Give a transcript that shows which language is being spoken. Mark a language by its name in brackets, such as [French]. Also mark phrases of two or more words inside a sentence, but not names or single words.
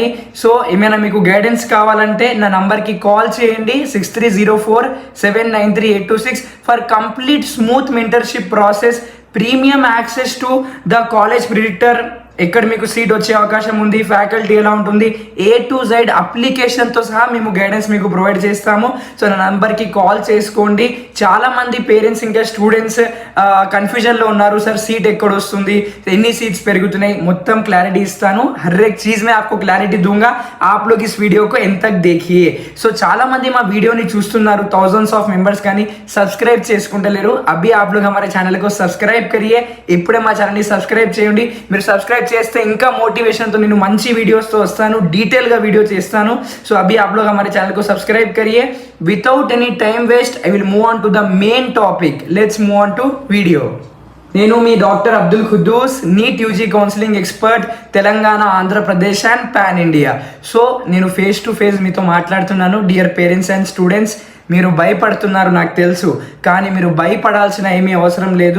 [Telugu] సో ఏమైనా మీకు గైడెన్స్ కావాలంటే నా నంబర్కి కాల్ చేయండి 6304793826 [English] for complete smooth mentorship process, premium access to the college predictor, [Telugu] ఎక్కడ మీకు సీట్ వచ్చే అవకాశం ఉంది, ఫ్యాకల్టీ ఎలా ఉంటుంది, [English] A to Z [Telugu] అప్లికేషన్తో సహా మేము గైడెన్స్ మీకు ప్రొవైడ్ చేస్తాము. సో నా నంబర్కి కాల్ చేసుకోండి. చాలామంది పేరెంట్స్ ఇంకా స్టూడెంట్స్ కన్ఫ్యూజన్లో ఉన్నారు, సార్ సీట్ ఎక్కడ వస్తుంది, ఎన్ని సీట్స్ పెరుగుతున్నాయి, మొత్తం క్లారిటీ ఇస్తాను. [Hindi] हर एक चीज़ में आपको क्लैरिटी दूंगा. आप लोग इस वीडियो को एंड तक देखिए. [Telugu] సో చాలామంది మా వీడియోని చూస్తున్నారు, [English] thousands of members, [Telugu] కానీ సబ్స్క్రైబ్ చేసుకుంటలేరు. [Hindi] अभी आप लोग हमारे चैनल को सब्सक्राइब करिए. [Telugu] ఇప్పుడే మా ఛానల్ని సబ్స్క్రైబ్ చేయండి. మీరు సబ్స్క్రైబ్ చేస్తే ఇంకా మోటివేషన్తో నేను మంచి వీడియోస్తో వస్తాను, డీటెయిల్గా వీడియో చేస్తాను. [Hindi] సో అభి आप लोग हमारे चैनल को सब्सक्राइब करिए. [English] without any time waste I will move on to the main topic. let's move on to video. [Telugu] నేను మీ డాక్టర్ అబ్దుల్ ఖుద్దూస్, [English] NEET UG counselling expert, [Telugu] తెలంగాణ, ఆంధ్రప్రదేశ్ [English] and pan India. [Telugu] సో నేను [English] face to face [Telugu] మీతో మాట్లాడుతున్నాను. [English] dear parents and students, [Telugu] మీరు భయపడుతున్నారు నాకు తెలుసు, కానీ మీరు భయపడాల్సిన ఏమీ అవసరం లేదు.